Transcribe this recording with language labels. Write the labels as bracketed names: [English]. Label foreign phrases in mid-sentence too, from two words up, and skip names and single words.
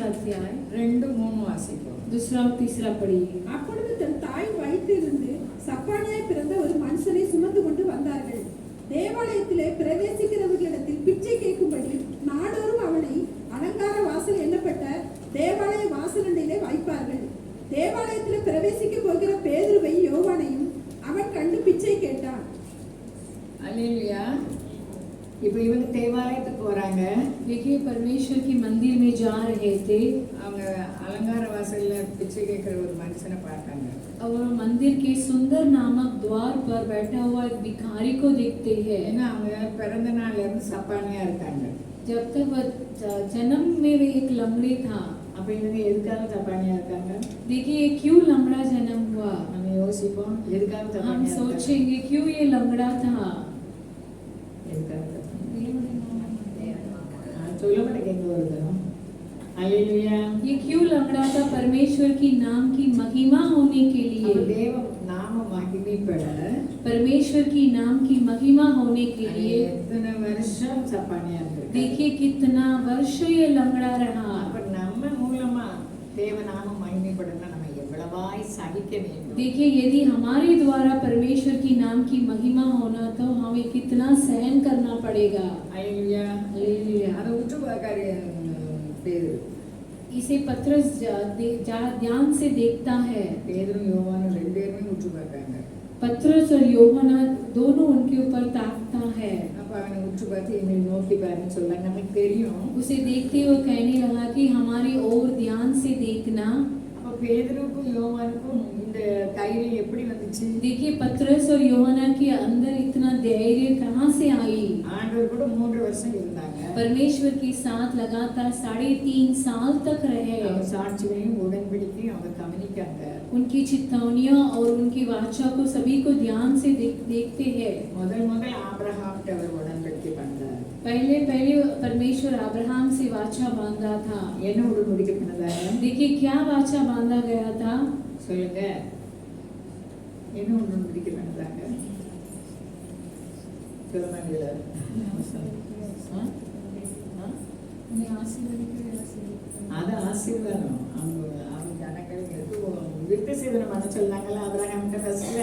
[Hindi] अध्याय [Tamil] 2-3 வாசிப்போம். [Hindi] दूसरा और तीसरा पढ़िए। [Tamil] அப்பொழுது தன் தாய் வயிற்றிலிருந்து சப்பானியாய் பிறந்த ஒரு மனுஷனை சுமந்து கொண்டு வந்தார்கள். தேவாலயத்திலே பிரவேசிக்கிறவர்களிடத்தில் பிச்சை கேட்கும்படி நாடோறும் அவனை அலங்கார வாசல் எண்ணப்பட்ட தேவாலய வாசலண்டையிலே வைப்பார்கள். தேவாலயத்திலே பிரவேசிக்க போகிற பேதுருவை யோவானையும் அவன் கண்டு பிச்சை கேட்டான். அல்லேலூயா. இப்போ இவங்க தேவாலயத்துக்கு வராங்க. [Hindi] देखिए परमेश्वर की मंदिर में जा रहे थे [Tamil] அவங்க அலங்கார வாசல்ல பிச்சை கேட்கிற ஒரு மனுஷனை பார்த்தாங்க. [Hindi] और मंदिर के सुंदर नामक द्वार पर बैठा हुआ एक भिखारी को देखते हैं। [Tamil] ஏன்னா அவங்க பிறந்த நாள்ல இருந்து சப்பானியா இருக்காங்க. [Hindi] जब तक वह जन्म में वे एक लंगड़े था। [Tamil] அப்ப இவங்க எதுக்காக சப்பானியா இருக்காங்க? [Hindi] देखिए ये क्यों लंगड़ा जन्म हुआ? [Tamil] நம்ம யோசிப்போம், எதுக்காக [Hindi] हम [Tamil] சப்பானியா இருக்காங்க? [Hindi] सोचेंगे क्यों ये लंगड़ा था? [Tamil] எதுக்காக? சொல்ல மாட்டேங்க வருது. அல்லேலூயா. [Hindi] ये क्यों लंगड़ा था? परमेश्वर की नाम की महिमा होने के लिए। [Tamil] தேவ நாம மகிமைப்பட [Hindi] परमेश्वर की नाम की महिमा होने के लिए [Tamil] எத்தனை வருஷம் சப்பானியா இருக்கு. [Hindi] देखिए कितना वर्ष ये लंगड़ा रहा। [Tamil] அப்ப நம்ம மூலமா தேவ நாம மகிமைப்படணும்னா நம்ம எவ்வளவாய் சகிக்க வேண்டும். [Hindi] देखिए यदि हमारे द्वारा परमेश्वर की नाम की महिमा होना तो हमें कितना सहन करना पड़ेगा। [Tamil] அல்லேலூயா. [Hindi] हालेलुया। [Tamil] அதை உற்று பார்க்காரு பேதுரு. [Hindi] इसे पत्रस ध्यान से देखता है। [Tamil] பேதுரும் யோவானும் ரெண்டு பேருமே உற்று பார்க்காங்க. [Hindi] पत्रस और योहना दोनों उनके ऊपर ताकता है। [Tamil] அப்ப அவனை உற்று பார்த்து என்னை நோக்கி பாருன்னு சொல்ல நமக்கு தெரியும். [Hindi] उसे देखते हुए कहने लगा कि हमारी ओर ध्यान से देखना। [Tamil] அப்ப பேதுருக்கும் யோவானுக்கும் இந்த தைரியம் எப்படி வந்துச்சு? [Hindi] देखिए पत्रस और योहना के अंदर इतना धैर्य कहाँ से आई? [Tamil] ஆண்டவர் கூட 3 வருஷம் இருந்தாங்க. [Hindi] परमेश्वर के साथ लगातार 3.5 साल तक रहे। [Tamil] அவங்க சாட்சிகளையும் உடன்படிக்கையும் அவங்க கவனிக்காங்க. [Hindi] उनकी चितौनियों और उनकी वाचा को सभी को ध्यान से देखते हैं। [Tamil] முதல் ஆபிரகாம்கிட்ட அவர் உடன்படிக்கை பண்ணார். [Hindi] पहले परमेश्वर अब्राहम से वाचा बांधा था। [Tamil] என்ன உடன்படிக்கை பண்ணாரு? [Hindi] देखिए क्या वाचा बांधा गया था? [Tamil] சொல்லுங்க. என்ன உடன்படிக்கை பண்ணாங்க? சொல்லுங்க. அது ஆசீர்வாதம். அவங்க ஜனங்களுக்கு விருத்த சேதனம் பண்ண சொன்னாங்கல்ல அபிரகாம்கிட்ட ஃபர்ஸ்ட்ல.